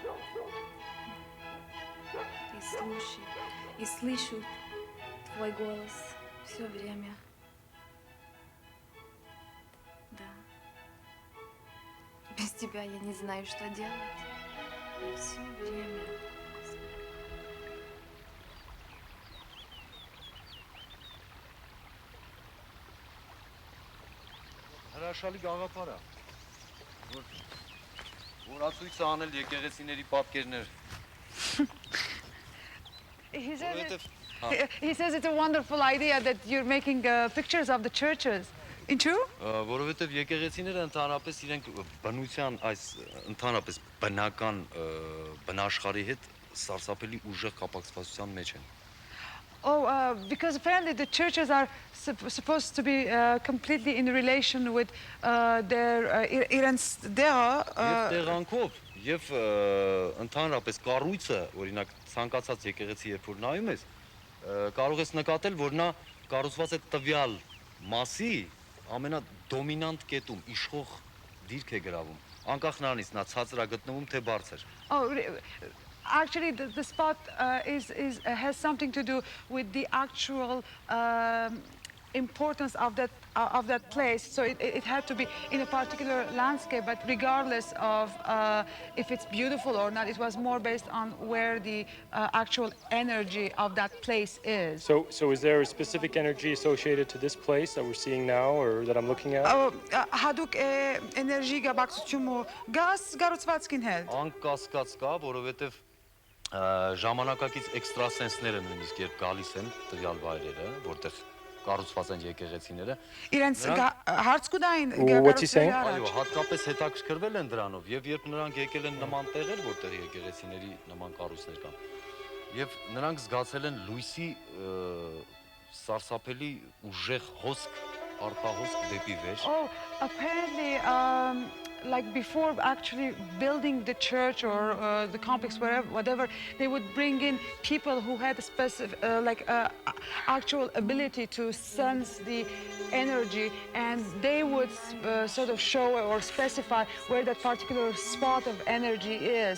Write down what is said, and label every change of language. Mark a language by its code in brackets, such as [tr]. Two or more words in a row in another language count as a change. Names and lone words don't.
[ru] И слышу твой голос все время. Да. Без тебя я не знаю, что делать. И все время. [hy] Հրաշալի գաղափար է։ Որացույց է անել եկեղեցիների պատկերներ։ [en] He says, [hy] Որովհետև [en] he says it's a wonderful idea that you're making pictures of the churches. In true? [hy] որովհետև եկեղեցիները ընդհանրապես իրենք բնության այս ընդհանրապես բնական բնաշխարհի հետ սարսափելի ուժեղ կապակցվածության մեջ են։ [en] Oh, because apparently the churches are supposed to be completely in relation with their [hy] Եվ տեղանքով եւ ընդհանրապես կառույցը, օրինակ ցանկացած եկեղեցի երբ որ նայում ես, կարող ես նկատել, որ նա կառուցված է տվյալ մասի ամենադոմինանտ կետում, իշխող դիրք է գրավում, անկախ նրանից նա ցածր է գտնվում թե բարձր։ [en] Oh, actually, the spot has something to do with the actual importance of that place. So it had to be in a particular landscape, but regardless of if it's beautiful or not, it was more based on where the actual energy of that place is. So is there a specific energy associated to this place that we're seeing now or that I'm looking at? Haduk energy gabaksumu gas garutsvatskին հետ։ [hy] Անկասկած կա, որովհետև ժամանակակից էքստրասենսները նույնիսկ երբ գալիս են տվյալ վայրերը, որտեղ կառուցված են եկեղեցիները, իրենց հարց կուտային [en] What's he saying? [hy] այո, հատկապես հետաքրքրվել են դրանով, եւ երբ նրանք եկել են նման տեղեր, որտեղ եկեղեցիների նման կառույցներ կան, եւ նրանք զգացել են լույսի սարսափելի ուժեղ հոսք, արտահոսք դեպի վեր։ [en] Oh, apparently, like before actually building the church or the complex, whatever, they would bring in people who had a specific, actual ability to sense the energy, and they would sort of show or specify where that particular spot of energy is.